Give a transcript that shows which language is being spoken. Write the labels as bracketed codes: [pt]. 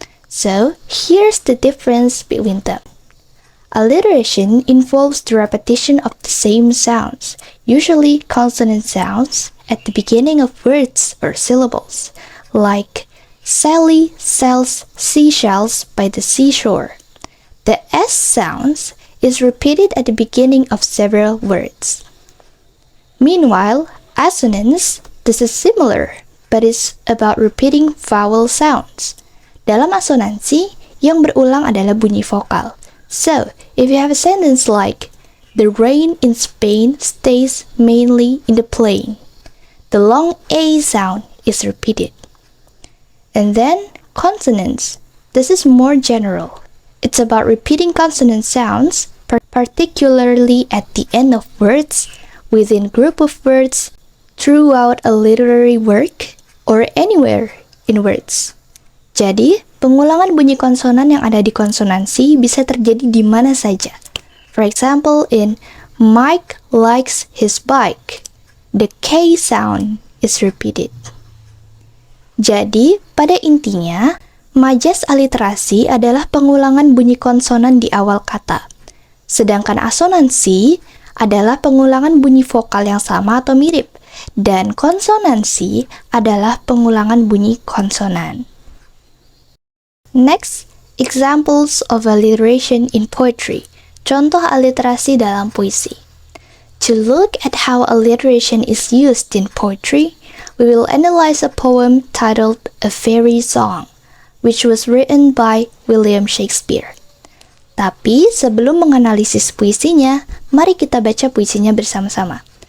[en] So, here's the difference between them. Alliteration involves the repetition of the same sounds, usually consonant sounds, at the beginning of words or syllables, like Sally sells seashells by the seashore. The S sounds is repeated at the beginning of several words. Meanwhile, assonance, this is similar, but is about repeating vowel sounds. [id] Dalam asonansi, yang berulang adalah bunyi vokal. [en] So, if you have a sentence like, the rain in Spain stays mainly in the plain, the long A sound is repeated. And then, consonants. This is more general. It's about repeating consonant sounds, particularly at the end of words, within group of words, throughout a literary work, or anywhere in words. [id] Jadi, pengulangan bunyi konsonan yang ada di konsonansi bisa terjadi di mana saja. [en] For example, in Mike likes his bike, the K sound is repeated. [id] Jadi, pada intinya, majas aliterasi adalah pengulangan bunyi konsonan di awal kata. Sedangkan asonansi adalah pengulangan bunyi vokal yang sama atau mirip. Dan konsonansi adalah pengulangan bunyi konsonan. [en] Next, examples of alliteration in poetry. [id] Contoh aliterasi dalam puisi. [en] To look at how alliteration is used in poetry, we will analyze a poem titled A Fairy Song, which was written by William Shakespeare. [id] Tapi sebelum menganalisis puisinya, mari kita baca puisinya bersama-sama.